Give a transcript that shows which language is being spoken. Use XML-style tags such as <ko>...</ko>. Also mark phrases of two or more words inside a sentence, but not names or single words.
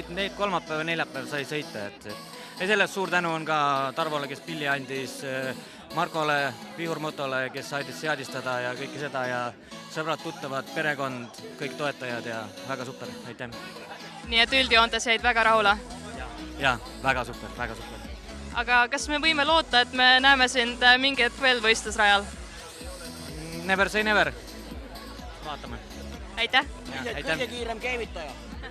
<et>Siit neid kolmapäev ja neljapäev sai sõita, et ja sellest suur tänu on ka Tarvole, kes pilli andis, Markole, Vihurmotole, kes aitas seadistada ja kõike seda ja sõbrad, tuttavad, perekond, kõik toetajad ja väga super, aitäh. Nii et üldjoontes jäid väga rahule? Jaa, väga super, väga super. Aga kas me võime loota, et me näeme sind mingi hetk veel võistlusrajal?</et> <en>Never say never.</en> <et>Vaatame. Aitäh! Kõige kiirem keevitaja.</et>